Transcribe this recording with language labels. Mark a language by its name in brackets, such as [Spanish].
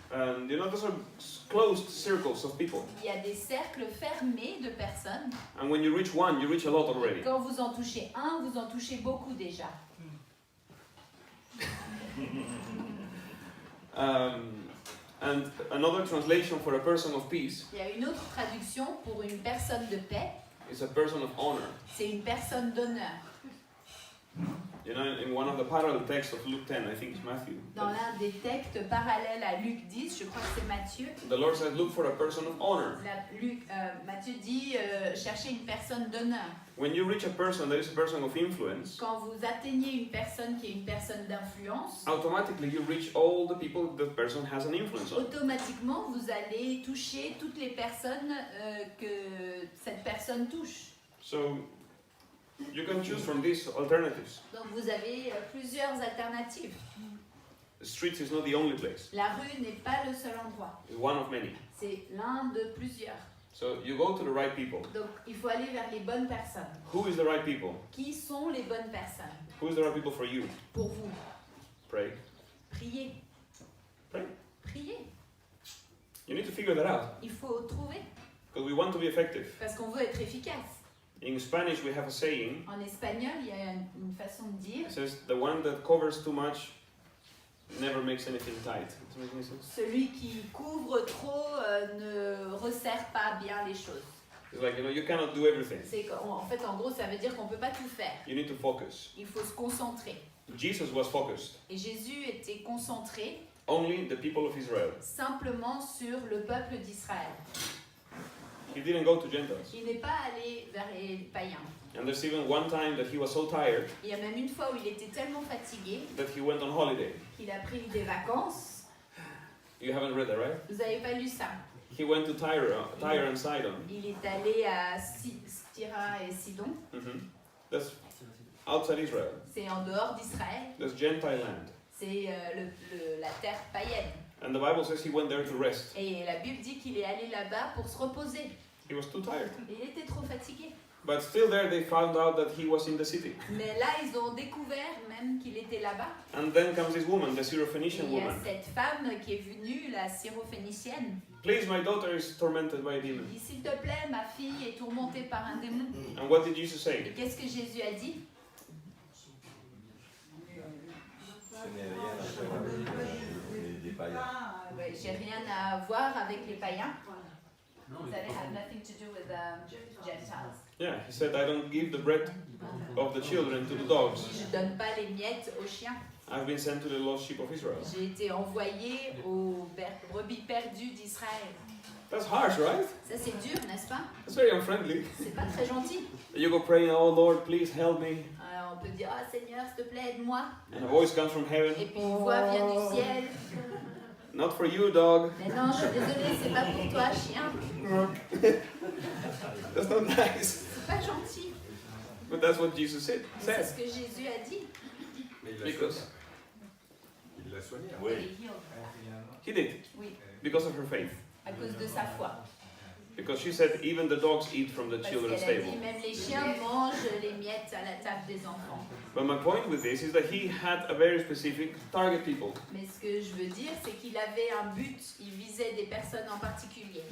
[English] and you know, those are closed circles of people. [French] il y a des cercles fermés de personnes. [English] And when you reach one, you reach a lot already. [French] Quand vous en touchez un, vous en touchez beaucoup déjà. [English] And another translation for a person of peace [French] Il y a une autre traduction pour une personne de paix, [English] is a person of honor. [French] c'est une personne d'honneur. [English] You know, in one of the parallel texts of Luke 10, I think it's Matthew, [French] Dans l'un des textes parallèles à Luc 10, je crois que c'est Matthieu, [English] the Lord said, look for a person of honor. [French] Matthieu dit cherchez une personne d'honneur. [English] When you reach a person that is a person of influence, [French] Quand vous atteignez une personne qui est une personne d'influence, [English] automatically you reach all the people that person has an influence on. [French] automatiquement vous allez toucher toutes les personnes que cette personne touche. [English] So you can choose from these alternatives. [French] Donc vous avez plusieurs alternatives. [English] The streets is not the only place. [French] La rue n'est pas le seul endroit, [English] It's one of many. [French] c'est l'un de plusieurs. [English] So you go to the right people. [French] Donc il faut aller vers les bonnes personnes. [English] Who is the right people? [French] Qui sont les bonnes personnes? [English] Who is the right people for you? [French] Pour vous. [English] Pray. [French] Priez. [English] Pray. [French] Priez. [English] You need to figure that out. [French] Il faut trouver. [English] Because we want to be effective. [French] Parce qu'on veut être efficace. [English] In Spanish we have a saying. [French] En espagnol, il y a une façon de dire. [English] It says the one that covers too much never makes anything tight. Does that make any sense? [French] Celui qui couvre trop ne resserre pas bien les choses. [English] It's like, you cannot do everything. [French] C'est qu'en fait, en gros, ça veut dire qu'on peut pas tout faire. [English] You need to focus. [French] Il faut se concentrer. [English] Jesus was focused. [French] Et Jésus était concentré [English] Only the people of Israel. [French] simplement sur le peuple d'Israël. [English] He didn't go to Gentiles. [French] Il n'est pas allé vers les païens. [English] And there's even one time that he was so tired [French] Il y a même une fois où il était tellement fatigué [English] that he went on holiday. [French] qu'il a pris des vacances. [English] You haven't read that, right? [French] Vous n'avez pas lu ça? [English] He went to Tyre and Sidon. [French] Il est allé à Styra et Sidon. [English] That's outside Israel. [French] C'est en dehors d'Israël. [English] That's Gentile land. [French] C'est la terre païenne. [English] And the Bible says he went there to rest. [French] Et la Bible dit qu'il est allé là-bas pour se reposer. [English] He was too tired. [French] Il était trop fatigué. [English] But still there they found out that he was in the city. [French] Mais là, ils ont découvert même qu'il était là-bas. [English] And then comes this woman, the [French] Et [English] Syrophoenician [French] il y a [English] woman. [French] cette femme qui est venue, la syrophénicienne. [English] Please, my daughter is tormented by a demon. [French] Il dit, s'il te plaît, ma fille est tourmentée par un démon. [English] And what did Jesus [French] Et [English] say? [French] qu'est-ce que Jésus a dit? Ce n'est rien à faire avec des païens. Ouais, j'ai rien à voir avec les païens. [English] That it had nothing to do with Gentiles. Yeah, he said, I don't give the bread of the children to the dogs. [French] Je donne pas les miettes aux chiens. [English] I've been sent to the lost sheep of Israel. [French] J'ai été envoyé aux brebis perdues d'Israël. [English] That's harsh, right? [French] Ça c'est dur, n'est-ce pas? [English] That's very unfriendly. [French] C'est pas très gentil. [English] You go praying, oh Lord, please help me. [French] Alors, on peut dire, ah Seigneur, s'il te plaît, aide-moi. [English] And a voice comes from heaven. [French] Et puis une voix vient du ciel. [English] Not for you, dog. [French] Mais non, je suis désolée, c'est pas pour toi, chien. [English] That's not nice. [French] C'est pas gentil. [English] But that's what Jesus said. [French] C'est ce que Jésus a dit. Mais il l'a [English] Because [French] soigné. Il l'a soigné. Oui. [English] he did. [French] Oui, [English] Because of her faith. [French] à cause de sa foi. [English] Because she said even the dogs eat from the [French] Parce [English] children's [French] qu'elle a [English] table. [French] dit, même les chiens mangent les miettes à la table des enfants. [English] But my point with this is that he had a very specific target people. [French] Mais ce que je veux dire, c'est qu'il avait un but, il visait des personnes en particulier.